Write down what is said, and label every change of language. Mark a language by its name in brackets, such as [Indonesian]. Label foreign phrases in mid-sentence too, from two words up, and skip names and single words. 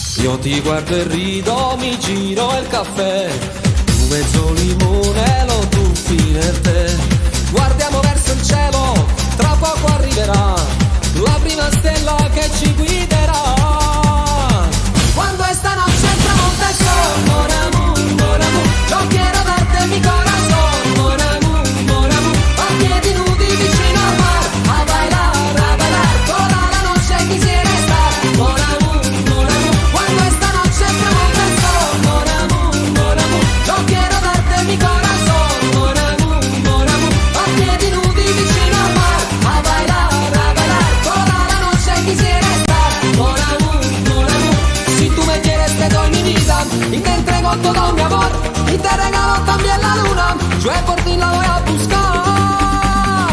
[Italian] Io ti guardo e rido, mi giro il caffè, tu mezzo limone lo tuffi nel tè. Guardiamo verso il cielo, tra poco arriverà la prima stella che ci guiderà. [Spanish] Quando esta noche entramos al sol, [French] mon amour, mon amour, [Spanish] yo quiero darte mi corazón, [French] mon amour, mon amour, [Italian] a piedi nudi vicino al mar, [Spanish] a bailar, toda la noche quisiera estar, [French] mon amour, mon amour. [Spanish] Cuando esta noche entramos al sol, [French] mon amour, mon amour, [Spanish] yo quiero darte mi corazón, [French] mon amour, mon amour, [Italian] a piedi nudi vicino al mar, [Spanish] a bailar, toda la noche quisiera estar, [French] mon amour, mon amour. [Spanish] Si tú me quieres te doy mi vida y te entrego todo mi amor y te regalo también la luna, yo por ti la voy a buscar.